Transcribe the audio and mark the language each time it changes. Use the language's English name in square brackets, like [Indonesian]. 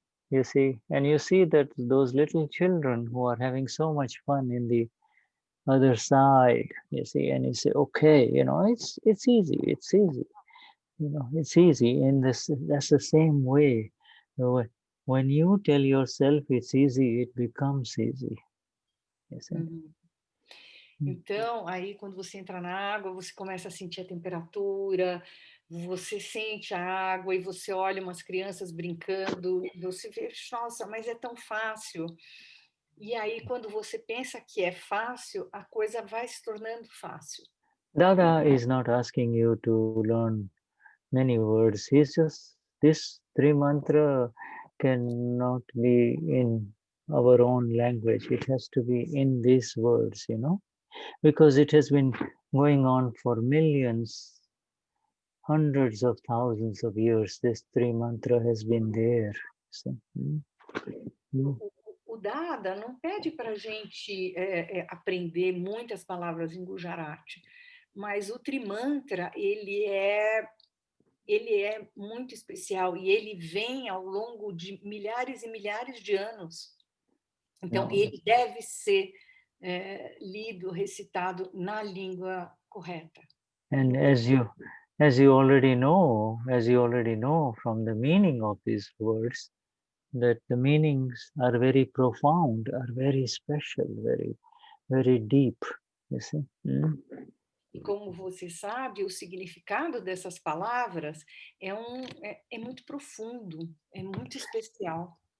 [English] You see, and you see that those little children who are having so much fun in the other side, you see, and you say, okay, it's easy, it's easy. And that's the same way. When you tell yourself it's easy, it becomes easy. You see? [Portuguese] Então, aí quando você entra na água, você começa a sentir a temperatura, você sente a água e você olha umas crianças brincando, você vê, nossa, mas é tão fácil. E aí, quando você pensa que é fácil, a coisa vai se tornando fácil. [English] Dada is not asking you to learn many words. He's just, this three mantra cannot be in our own language. It has to be in these words, because it has been going on for millions, hundreds of thousands of years. This three mantra has been there. So, [Portuguese] O Dada não pede para a gente aprender muitas palavras em Gujarati, mas o Trimantra, ele é muito especial e ele vem ao longo de milhares e milhares de anos. Então, ele deve ser lido, recitado na língua correta. [English] And as you already know from the meaning of these words, that the meanings are very profound, are very special, very, very deep. You see? [Portuguese] E como você sabe, o significado dessas palavras é muito profundo, é muito especial.